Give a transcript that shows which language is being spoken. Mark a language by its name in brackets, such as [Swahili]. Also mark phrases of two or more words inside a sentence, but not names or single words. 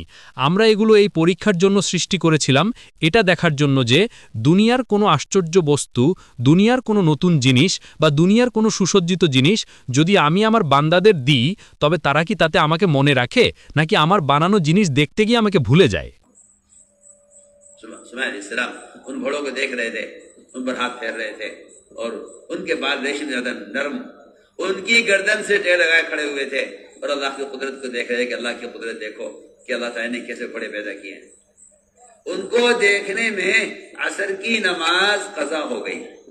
[Bangla] আমরা এগুলো এই পরীক্ষার জন্য সৃষ্টি করেছিলাম, এটা দেখার জন্য যে দুনিয়ার কোনো আশ্চর্য বস্তু, দুনিয়ার কোনো নতুন জিনিস বা দুনিয়ার কোনো সুসজ্জিত জিনিস যদি আমি আমার বান্দাদের দিই তবে তারা কি তাতে আমাকে মনে রাখে নাকি আমার বানানো জিনিস দেখতে গিয়ে আমাকে ভুলে যায়. [Urdu] سلیمان علیہ السلام ان گھوڑوں کو دیکھ رہے تھے, ان پر ہاتھ پھیر رہے تھے اور ان کے بال ریشم زیادہ نرم, ان کی گردن سے ٹیر لگائے کھڑے ہوئے تھے اور اللہ کی قدرت کو دیکھ رہے تھے کہ اللہ کی قدرت دیکھو کہ اللہ تعالیٰ نے کیسے گھوڑے پیدا کیے ہیں. ان کو دیکھنے میں عصر کی نماز قضا ہو گئی.